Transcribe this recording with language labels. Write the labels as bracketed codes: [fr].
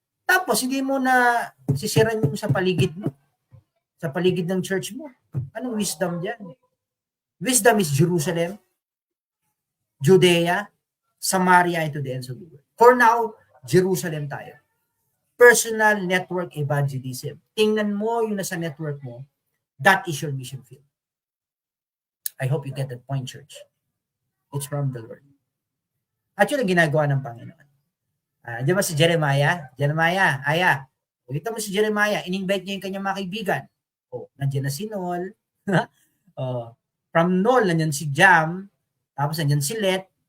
[tl] Tapos, hindi mo na sisiran yung sa paligid mo. Sa paligid ng church mo. Anong wisdom diyan? [en] Wisdom is Jerusalem, Judea, Samaria, and to the ends of the world. For now, Jerusalem tayo. Personal network evangelism. [tl] Tingnan mo yung nasa network mo. [en] That is your mission field. I hope you get that point, church. It's from the Lord. [tl] At yun ang ginagawa ng Panginoon. Di ba si Jeremiah? Aya. Kita mo si Jeremiah, in-invite niya yung kanyang mga kaibigan. Oh, nandiyan na si Nol. Oh, from Nol, nandiyan si Jam. Tapos nandiyan si Let.